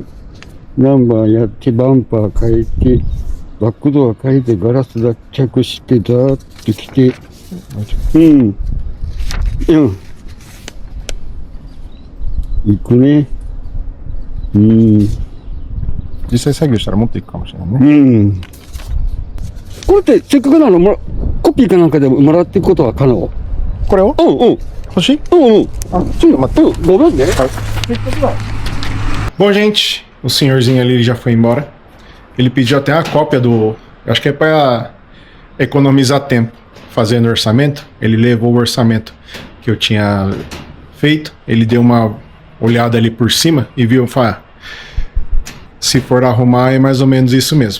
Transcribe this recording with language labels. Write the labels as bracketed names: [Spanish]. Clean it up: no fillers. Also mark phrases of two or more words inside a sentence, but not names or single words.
[Japanese] ナンバーやって、バンパー変えて、バックドア変えて、ガラス脱着して、ザーッと来て、行くね。実際作業したらもっといくかもしれないね。これってせっかくなのコピーかなんかでもらっていくことは可能？これを？欲しい？あ、ちょっと待って。ごめんね。 [Portuguese] Bom, gente, o senhorzinho ali já foi embora. Ele pediu até a cópia do... Acho que é para economizar tempo fazendo orçamento. Ele levou o orçamento que eu tinha feito. Ele deu uma olhada ali por cima e viu, se for arrumar é mais ou menos isso mesmo.